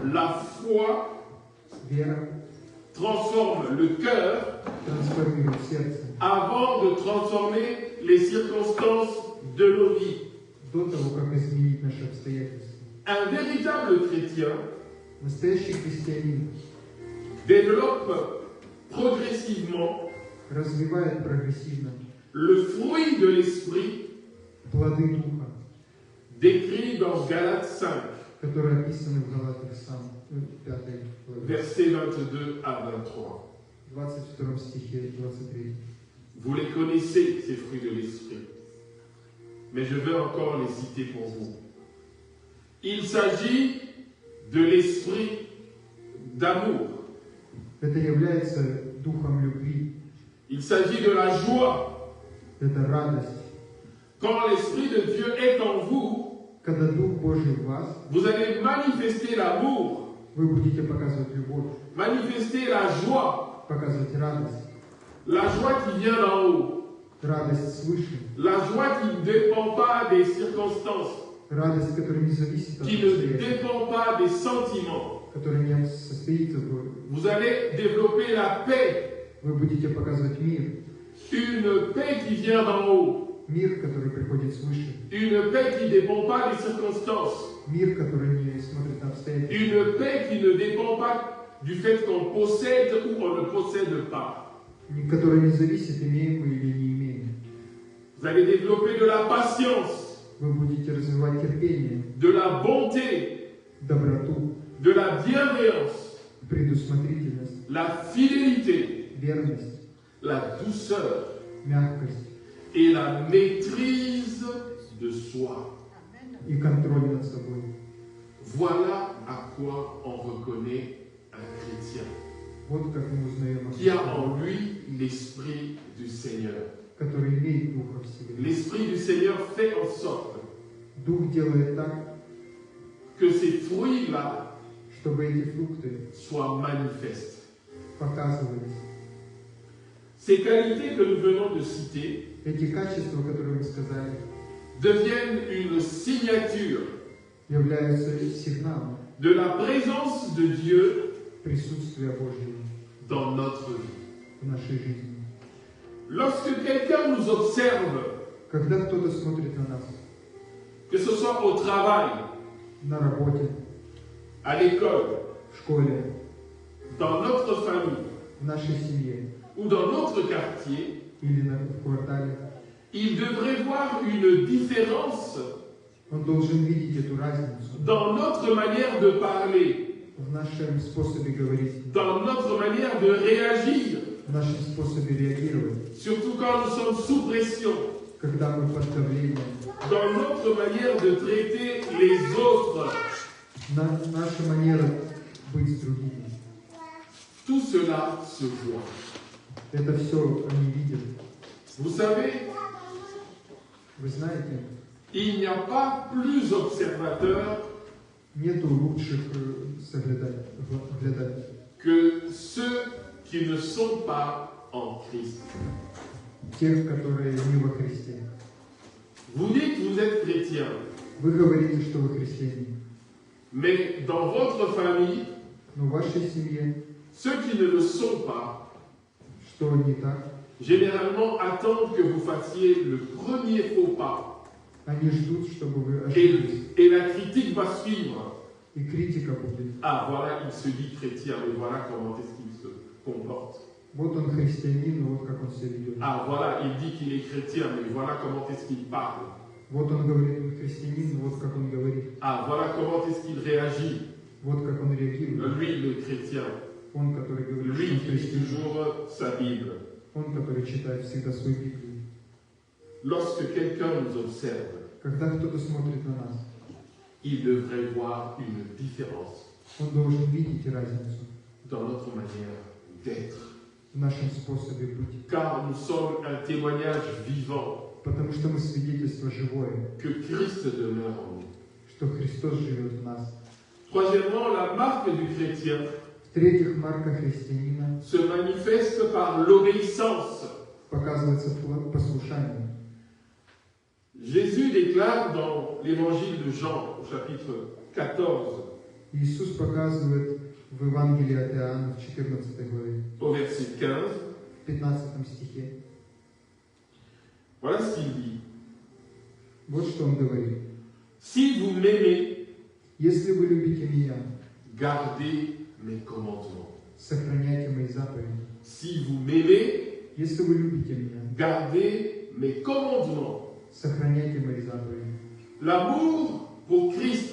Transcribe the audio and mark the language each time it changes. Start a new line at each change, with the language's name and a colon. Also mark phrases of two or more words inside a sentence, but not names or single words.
French: La foi
Russian: Вера
French: transforme le cœur
Russian: трансформирует сердце
French: avant de transformer les circonstances de nos vies.
Russian: до того, как изменить наши обстоятельства.
French: Un véritable chrétien
Russian: Настоящий христианин
French: développe progressivement
Russian: развивает прогрессивно
French: le fruit de l'esprit
Russian: плоды Духа,
French: décrit dans Galates 5,
Russian: которые описаны в Галатах 5 главе,
French: versets 22 à 23.
Russian: 22 стихе 23.
French: Vous les connaissez, ces fruits de l'esprit, mais je veux encore les citer pour vous. Il s'agit de l'esprit d'amour.
Russian: Это является духом любви,
French: Il s'agit de la joie.
Russian: это радость.
French: Quand l'Esprit de Dieu est en vous,
Russian: Когда Дух Божий в вас,
French: vous allez manifester l'amour,
Russian: вы будете показывать любовь,
French: manifester la joie,
Russian: показывать радость,
French: la joie qui vient d'en haut,
Russian: радость свыше,
French: la joie qui ne dépend pas des circonstances,
Russian: радость, которая не зависит от
French: qui ne
Russian: обстоятельств,
French: dépend pas des sentiments.
Russian: которая не состоит в...
French: Vous allez développer la paix,
Russian: Вы будете показывать мир,
French: une paix qui vient d'en haut,
Russian: мир, который приходит свыше,
French: une paix qui ne dépend pas des circonstances,
Russian: мир, который не смотрит на обстоятельства,
French: une paix qui ne dépend pas du fait qu'on possède ou on ne possède pas.
Russian: который не зависит, имеем мы или не имеем.
French: Vous allez développer de la patience,
Russian: Вы будете развивать терпение,
French: de la bonté,
Russian: доброту,
French: de la bienveillance,
Russian: предусмотрительность,
French: la fidélité,
Russian: верность,
French: la douceur
Russian: мягкость
French: et la maîtrise de soi.
Russian: и контроль над собой.
French: Voilà à quoi on reconnaît un chrétien
Russian: Вот как мы узнаем о
French: qui a
Russian: Христе,
French: en lui l'Esprit du Seigneur.
Russian: который имеет Духа в себе.
French: L'Esprit du Seigneur fait en sorte
Russian: Дух делает так,
French: que ces fruits-là
Russian: чтобы эти фрукты
French: soient manifestes.
Russian: показывались.
French: Ces qualités que nous venons de citer
Russian: Эти качества, которые мы сказали,
French: deviennent une signature
Russian: являются сигналом
French: de la présence de Dieu
Russian: присутствия Божьего
French: dans notre vie.
Russian: в нашей жизни.
French: Lorsque quelqu'un nous observe,
Russian: Когда кто-то смотрит на нас,
French: que ce soit au travail,
Russian: на работе,
French: à l'école,
Russian: в школе,
French: dans notre famille
Russian: в нашей семье
French: ou dans notre quartier,
Russian: или в квартале,
French: il devrait voir une différence
Russian: он должен видеть эту разницу
French: dans notre manière de parler,
Russian: в нашем способе говорить,
French: dans notre manière de réagir,
Russian: в нашем способе реагировать,
French: surtout quand nous sommes sous pression,
Russian: когда мы под давлением,
French: dans notre manière de traiter les autres.
Russian: наша манера быть с другими.
French: Tout cela se voit.
Russian: Это все они видят.
French: Vous savez,
Russian: Вы знаете,
French: il n'y a pas plus observateur
Russian: Нету лучших глядателей,
French: que ceux qui ne sont pas en Christ.
Russian: тех, которые не во Христе.
French: Vous dites que vous êtes chrétien,
Russian: Вы говорите, что вы христиане,
French: mais dans votre famille,
Russian: но в вашей семье
French: ceux qui ne le sont pas,
Russian: что не так?
French: généralement attendent que vous fassiez le premier faux pas.
Russian: Они ждут, чтобы вы ошиблись,
French: Et la critique va suivre.
Russian: и критика будет.
French: Ah, voilà, il se dit chrétien, mais voilà comment est-ce qu'il se comporte.
Russian: Вот он христианин, но вот как он себя ведет.
French: Ah, voilà, il dit qu'il est chrétien, mais voilà comment est-ce qu'il parle.
Russian: Вот он говорит, он христианин, но вот как он говорит.
French: Ah, voilà comment est-ce qu'il réagit.
Russian: Вот как он реагирует.
French: Lui, le chrétien.
Russian: Он, который говорит, что
French: Lui
Russian: он
French: qui lit
Russian: христианин.
French: toujours sa Bible.
Russian: Он, который читает всегда свою Библию.
French: Lorsque quelqu'un nous observe,
Russian: Когда кто-то смотрит на нас,
French: il devrait voir une différence
Russian: он должен видеть разницу
French: dans notre manière d'être.
Russian: в нашем способе быть.
French: Car nous sommes un témoignage vivant
Russian: Потому что мы свидетельство живое,
French: que Christ demeure en nous.
Russian: что Христос живет в нас.
French: Troisièmement, la marque du chrétien
Russian: В-третьих, марка христианина
French: se manifeste par l'obéissance.
Russian: показывается в послушании.
French: Jésus déclare dans l'évangile de Jean, au chapitre 14,
Russian: Иисус показывает в Евангелии от Иоанна в 14 главе,
French: au verset 15,
Russian: в 15 стихе.
French: voilà ce qu'il dit.
Russian: Вот что он говорит.
French: Si vous m'aimez,
Russian: Если вы любите меня,
French: gardez mes commandements.
Russian: сохраняйте мои заповеди.
French: Si vous m'aimez,
Russian: Если вы любите меня,
French: gardez mes commandements.
Russian: сохраняйте мои заповеди.
French: L'amour pour Christ,